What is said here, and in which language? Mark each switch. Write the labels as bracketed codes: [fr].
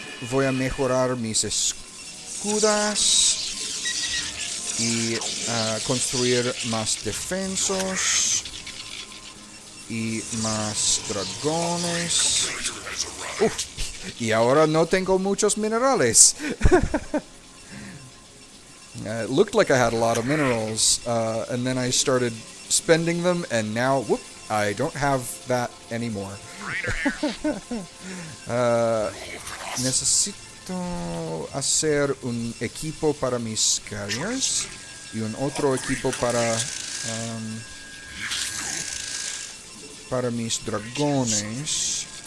[es] Voy a mejorar mis escudas y construir más defensos y más dragones. Y ahora no tengo muchos minerales. [en] It looked like I had a lot of minerals, and then I started spending them, and now, whoop, I don't have that anymore. [es] Necesito hacer un equipo para mis carriers y un otro equipo para mis dragones.